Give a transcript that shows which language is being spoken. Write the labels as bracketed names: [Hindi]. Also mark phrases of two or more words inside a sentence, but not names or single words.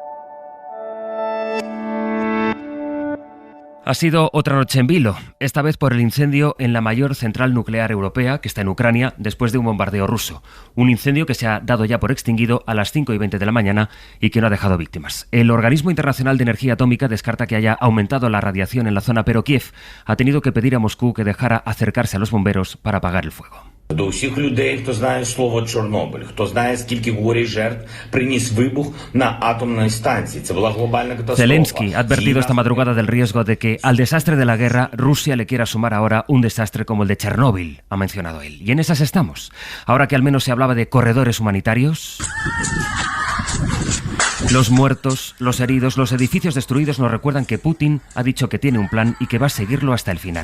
[Spanish] Ha sido otra noche en vilo, esta vez por el incendio en la mayor central nuclear europea, que está en Ucrania, después de un bombardeo ruso. Un incendio que se ha dado ya por extinguido a las 5:20 de la mañana y que no ha dejado víctimas. El Organismo Internacional de Energía Atómica descarta que haya aumentado la radiación en la zona, pero Kiev ha tenido que pedir a Moscú que dejara acercarse a los bomberos para apagar el fuego. [Ukrainian] До всіх людей, хто знає слово Чорнобиль, хто знає, скільки горя і жертв приніс вибух на атомній станції. Це була глобальна катастрофа. [Spanish] Zelensky ha advertido esta madrugada del riesgo de que al desastre de la guerra Rusia le quiera sumar ahora un desastre como el de Chernóbil, ha mencionado él. Y en esas estamos. Ahora que al menos se hablaba de corredores humanitarios, los muertos, los heridos, los edificios destruidos nos recuerdan que Putin ha dicho que tiene un plan y que va a seguirlo hasta el final.